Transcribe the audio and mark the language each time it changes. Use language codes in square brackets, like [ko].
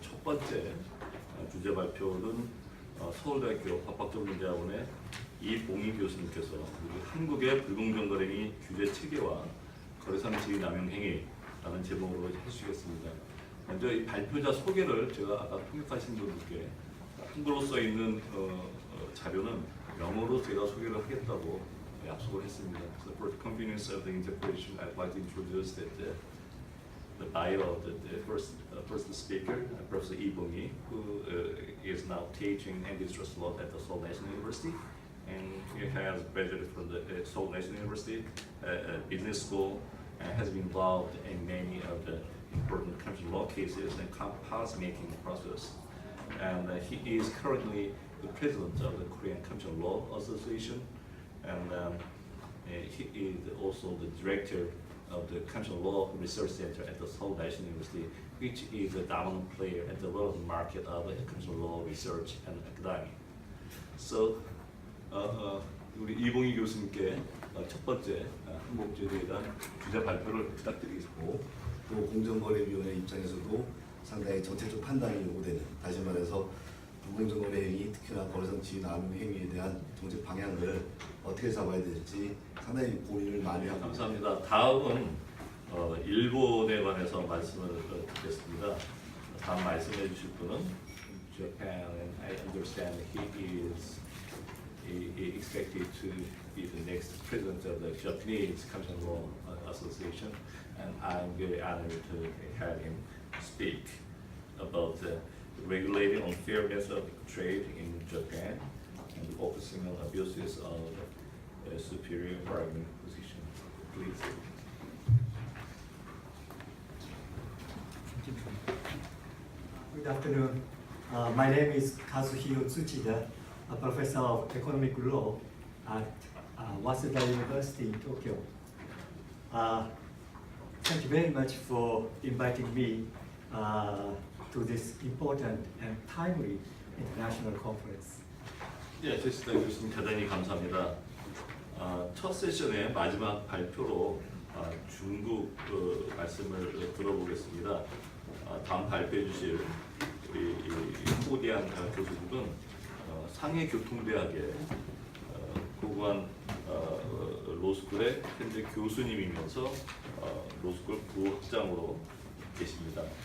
[ko] 첫 번째 주제 발표는 서울대학교 법학전문대학원의 이봉희 교수님께서 우리 한국의 불공정거래행위 규제 체계와 거래상 지위 남용 행위라는 제목으로 해주시겠습니다. 먼저 이 발표자 소개를 제가 아까 통역하신 분들께 한글로 써 있는 자료는 영어로 제가 소개를 하겠다고 약속을 했습니다. [en] So for the convenience of the interpretation, I'd like to introduce the bio of the first speaker, Professor Lee Bong-hee, who is now teaching antitrust law at the Seoul National University, and he has graduated from the Seoul National University Business School, and has been involved in many of the important commercial law cases and policy-making process. And he is currently the president of the Korean Commercial Law Association, and he is also the director of the Commercial Law Research Center at the Seoul National University, which is a dominant player at the relevant market of commercial law research and academia. [ko] So, 우리 이봉희 교수님께 첫 번째 항목제도에 대한 주제 발표를 부탁드리겠습니다. 또 공정거래위원회 입장에서도 상당히 정책적 판단이 요구되는, 다시 말해서 불공정거래 행위, 특히나 거래상 지위 남용 행위에 대한 정책 방향을 어떻게 잡아야 될지 상당히 고민을 많이 하고 감사합니다. 다음은 일본에 관해서 말씀을 듣겠습니다. 다음 말씀해 주실 분은 [en] Japan, and I understand he is expected to be the next president of the Japanese Commercial Law Association, and I'm very honored to have him speak about regulating unfairness of trade in Japan and focusing on abuses of a superior bargaining position. Please. Good afternoon. My name is Kazuhiro Tsuchida, a professor of economic law at Waseda University in Tokyo. Thank you very much for inviting me to this important and timely international conference. [ko] 예, 제시다 교수님 대단히 감사합니다. 첫 세션의 마지막 발표로 중국 말씀을 들어보겠습니다. 다음 발표해 주실 우리 호대한 교수님은 상해교통대학의 고고한 로스쿨의 현재 교수님이면서 로스쿨 부학장으로 계십니다.